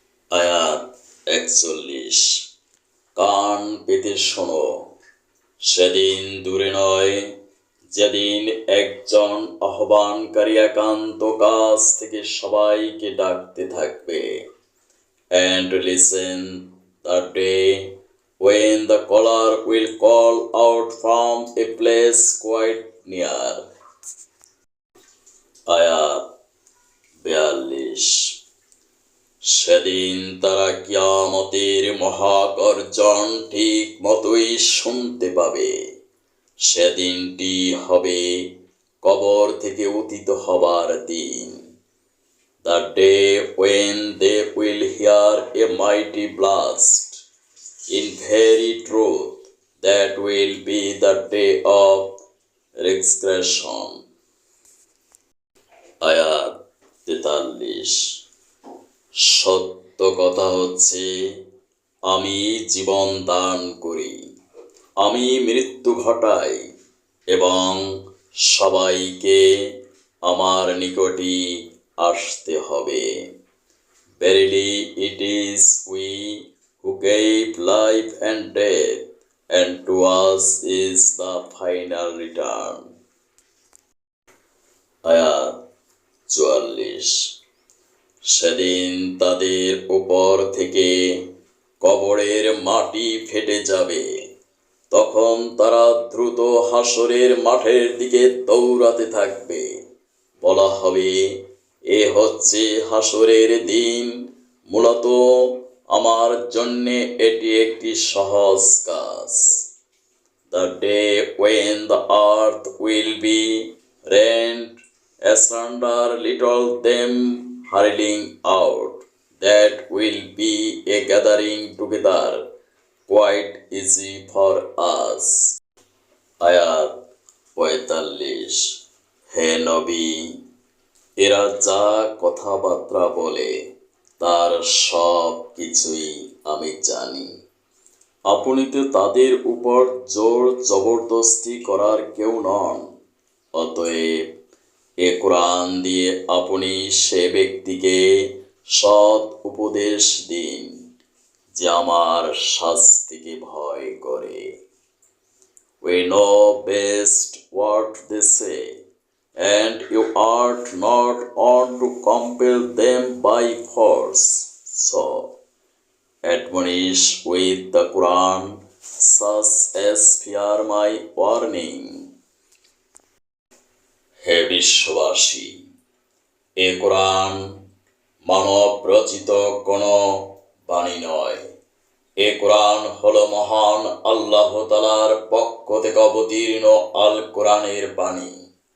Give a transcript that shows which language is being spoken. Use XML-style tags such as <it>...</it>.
<bn>আয়াত 41। কান পেতে শোনো, সেদিন দূরে নয় যেদিন একজন আহ্বানকারী একান্ত কাছ থেকে সবাইকে ডাকতে থাকবে।</bn> <en>And listen, the day when the caller will call out from a place quite near.</en> <bn>আয়াত 42। সেদিন তারা কিয়ামতের মহাগর্জন ঠিক মতোই শুনতে পাবে। সেদিনটি হবে কবর থেকে উত্থিত হবার দিন।</bn> <en>The day when they will hear a mighty blast. In very truth, that will be the day of resurrection.</en> <bn>আয়াত 43। সত্য কথা হচ্ছে, আমি জীবন দান করি, আমি মৃত্যু ঘটাই, এবং সবাইকে আমার নিকটই আসতে হবে।</bn> <en>Verily it is we who gave life and death, and to us is the final return.</en> <bn>আয়াত 44। সেদিন তাদের উপর থেকে কবরের মাটি ফেটে যাবে। তখন তারা দ্রুত হাসরের মাঠের দিকে দৌড়াতে থাকবে। বলা হবে, এ হচ্ছে হাসরের দিন। মূলত আমার জন্যে এটি একটি সহজ কাজ।</bn> <en>The day when the earth will be rent asunder, little them hurling out, that will be a gathering together quite easy for us.</en> <bn>আয়াত 45। হে নবী, এরা যা কথাবার্তা বলে তার সব কিছুই আমি জানি। আপনি তো তাদের উপর জোর জবরদস্তি করার কেউ নন। অতএব এ কোরআন দিয়ে আপনি সে ব্যক্তিকে সৎ উপদেশ দিন যে আমার শাস্তিকে ভয় করে।</bn> <en>We know best what they say, and you ought not on to compel them by force. So, admonish with the Quran such as fear my warning.</en> <bn>হে বিশ্ববাসী, এ কোরআন মানব রচিত কোনো বাণী নয়। এ কোরআন হলো মহান আল্লাহ তাআলার পক্ষ থেকে অবতীর্ণ আল কোরআনের বাণী।</bn>